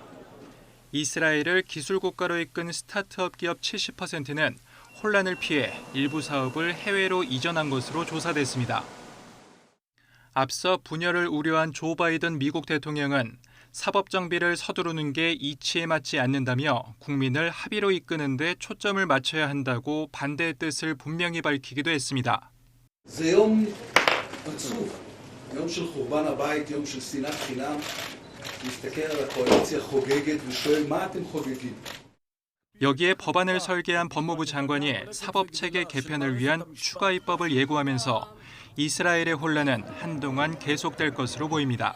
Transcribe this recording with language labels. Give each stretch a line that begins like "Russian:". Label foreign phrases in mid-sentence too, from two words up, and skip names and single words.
Korean: 이스라엘을 기술국가로 이끈 스타트업 기업 70%는 혼란을 피해 일부 사업을 해외로 이전한 것으로 조사됐습니다. 앞서 분열을 우려한 조 바이든 미국 대통령은 사법 정비를 서두르는 게 이치에 맞지 않는다며 국민을 합의로 이끄는 데 초점을 맞춰야 한다고 반대의 뜻을 분명히 밝히기도 했습니다.
Hebrew: זה יום עצוב, יום של חורבן הבית, יום של שנאת חינם. מסתכל על הקואליציה חוגגת ושואל מה אתם חוגגים?
Korean: 여기에 법안을 설계한 법무부 장관이 사법체계 개편을 위한 추가 입법을 예고하면서 이스라엘의 혼란은 한동안 계속될 것으로 보입니다.